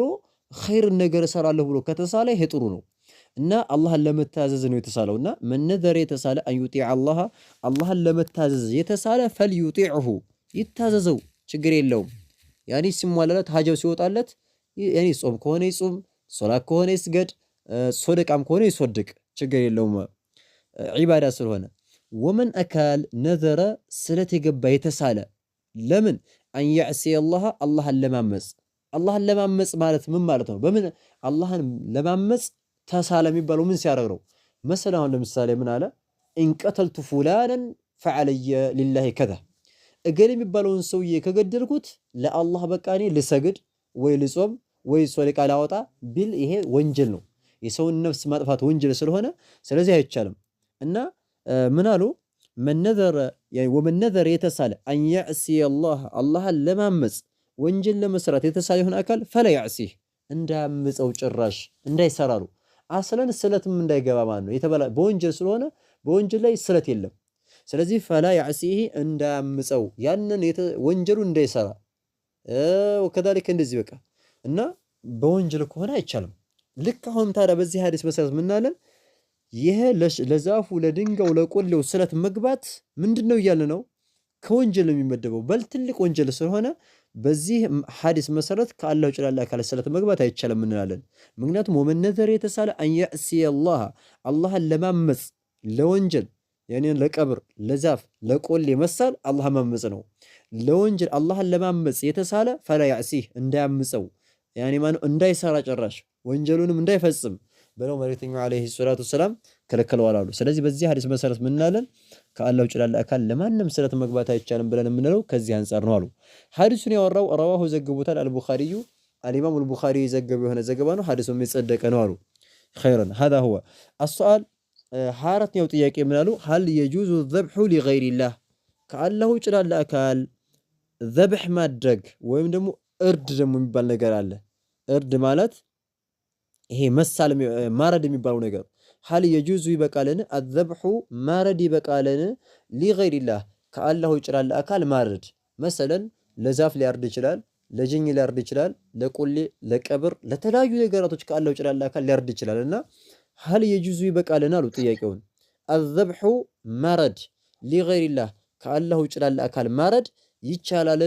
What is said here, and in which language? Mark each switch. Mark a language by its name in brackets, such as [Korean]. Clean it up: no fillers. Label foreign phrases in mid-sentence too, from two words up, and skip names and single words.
[Amharic] ኸይር ነገር ሰራለሁ ብሎ ከተሳለ ይሄ ጥሩ ነው እና አላህን ለመታዘዝ ነው የተሳለውና መነዘር የተሳለ አዩጢዕ አላህን ለመታዘዝ የተሳለ ፈልዩጢዕሁ ይታዘዘው ችግር የለውም ያኒ ሲሟላለት ሀጃው ሲወጣለት ያኒ ጾም ከሆነ ይጾም ሶላት ከሆነ ይስገድ ሶደቃም ከሆነ ይሶድቅ ችግር የለውም ዒባዳ ስለሆነ ወመን አካል ነዘረ ስለት የገባ የተሳለ ለምን [Arabic] أن يعصي [Amharic] አላህን ለማመጽ ማለት ምን ማለት ነው በምን አላህን ለማመጽ ተሳለ የሚባለው ምን ሲያደርግ ነው መሰላው ለምሳሌ ምን አለ [Arabic] ان قتلت فلانا فعلي لله كذا [Amharic] እገሌ የሚባለውን ሰውዬ ከገደልኩት ለአላህ በቃኔ ልሰግድ ወይ ልጾም ወይ ሶላት ላወጣ ቢል ይሄ ወንጀል ነው የሰውን ነፍስ ማጥፋት ወንጀል ስለሆነ ስለዚህ አይቻልም እና ምን አሉ [Arabic] ومن نذر [Amharic] የተሳለ [Arabic] ان يعصي [Amharic] አላህን ለማመጽ ወንጀል ለመስራት የተሳለ ይሆን አካል [Arabic] فلا يعصيه [Amharic] እንዳያምጸው ጭራሽ እንዳይሰራሩ አስለን ስለትም እንዳይገባ ማለት ነው የተበላ በወንጀል ስለሆነ በወንጀል ላይ ስለት የለም ስለዚህ [Arabic] فلا يعصيه [Amharic] እንዳያምጸው ያንን ወንጀሉ እንዳይሰራ وكذلك እንደዚህ በቃ እና በወንጀል ከሆነ አይቻልም ልክ አሁን ታዲያ በዚህ ሐዲስ መሰረት ምናለን ይሄ ለዛፉ ለድንጋው ለቆሌው ስለት መግባት ምንድነው እያለ ነው ከወንጀል የሚመደበው በል ትልቅ ወንጀል ስለሆነ በዚህ ሐዲስ መሰረት ከአላህ ጭላላ ካለ ስለት መግባት አይቻልም እንላለን ምክንያቱም [Arabic] ومن نذر [Amharic] የተሳለ [Arabic] أن يعصي [Amharic] አላህን ለማመጽ ለወንጀል ያኔ ለቀብር ለዛፍ ለቆሌ መሳል አላህ ማመጽ ነው ለወንጀል አላህን ለማመጽ የተሳለ [Arabic] فلا يعصيه [Amharic] እንዳያምጸው ያኔ ማነው እንዳይሰራ ጭራሽ ወንጀሉንም እንዳይፈጽም በለው መልእክተኛው [Arabic] عليه الصلاة السلام [Amharic] ከለከለዋል አሉ ስለዚህ በዚህ ሐዲስ መሰረት ምን እናለን ከአላህ ውጭ ላለ አካል ለማንም ስለት መግባት አይቻልም ብለን የምንለው ከዚህ አንፃር ነው አሉ ሐዲሱን ያወራው ረዋሁ ዘግቦታል አልቡኻሪዩ [Arabic] الامام البخاري [Amharic] ዘገበው የሆነ ዘገባ ነው ሐዲሱም የጸደቀ ነው አሉ [Arabic] خيرا هذا هو السؤال [Amharic] ሐራተኛው ጥያቄ ምን አሉ [Arabic] هل يجوز الذبح لغير الله [Amharic] ከአላህ ውጭ ላለ አካል ذبح ማድረግ ወይም ደግሞ እርድ ደግሞ የሚባል ነገር አለ እርድ ማለት ይሄ መሳል ማረድ የሚባለው ነገር [Arabic] هل يجوز [Amharic] ይበቃልን الذبح ማረድ ይበቃልን [Arabic] لغير الله [Amharic] ከአላህ ውጭ ላለ አካል ማረድ مثلا ለዛፍ ሊያርድ ይችላል ለጅኝ ሊያርድ ይችላል፣ ለቆሌ፣ ለቀብር፣ ለተለያዩ ነገራቶች ከአላህ ውጭ ላለ አካል ሊያርድ ይችላል። እና [Arabic] هل يجوز [Amharic] ይበቃልን አሉ ጥያቄውን። አዘብሑ ማረድ ሊገይሪላህ ከአላህ ውጭ ላለ አካል ማረድ ይቻላልን?